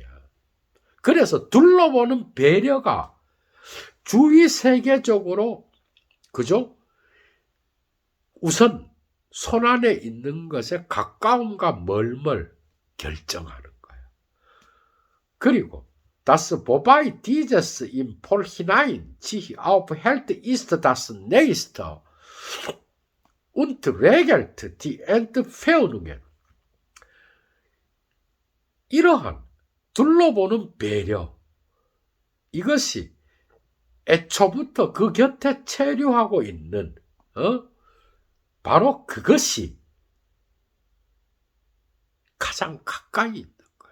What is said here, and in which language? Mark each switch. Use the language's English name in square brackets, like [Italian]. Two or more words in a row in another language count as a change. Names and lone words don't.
[Korean] 그래서 둘러보는 배려가 주위 세계적으로 그죠? 우선 손안에 있는 것에 가까움과 멀멀 결정하는 거예요. [German] 그리고 Das wobei dieses im Vorhinein sich aufhält, ist das Nächste und regelt die Entfernungen. [Korean] 이러한 둘러보는 배려, 이것이 애초부터 그 곁에 체류하고 있는 바로 그것이 가장 가까이 있는 거예요.